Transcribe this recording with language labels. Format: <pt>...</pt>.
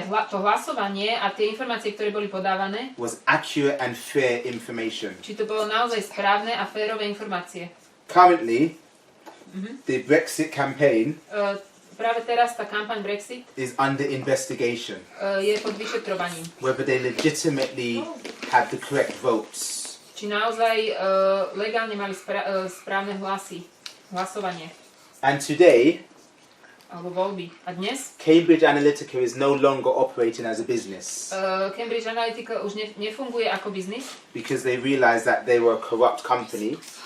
<sk>to hlasovanie a tie informácie, ktoré boli podávané,</sk> <en>was accurate and fair information.</en> <sk>či to bolo naozaj správne a férové informácie.</sk> <en>Currently, the Brexit campaign</en> <sk>práve teraz tá kampaň Brexit</sk> <en>is under investigation.</en> <sk>Je pod vyšetrovaním.</sk> <en>Whether they legitimately had the correct votes.</en> <sk>Či naozaj legálne mali správne hlasovanie.</sk> <en>And today,</en> <sk>alebo voľby. A dnes?</sk> <en>Cambridge Analytica is no longer operating as a business.</en> <sk>Cambridge Analytica už nefunguje ako biznis.</sk> <en>Because they realized that they were a corrupt company.</en>